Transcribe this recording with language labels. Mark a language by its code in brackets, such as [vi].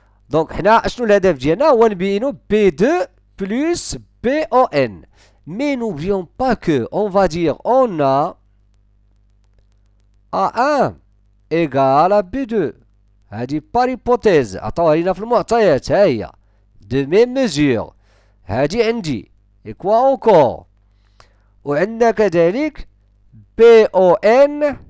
[ar] Donc, شنو الهدف ديالنا هو نبينو B2 plus BON. [fr] Mais n'oublions pas que, on va dire, on a A1 égale à B2. [ar] هذه [fr] par hypothèse. [ar] عطاوها لينا في المعطيات ها هي. [fr] De même mesure. [ar] هذه عندي. [fr] Et quoi encore? [ar] وعندنا كذلك BON.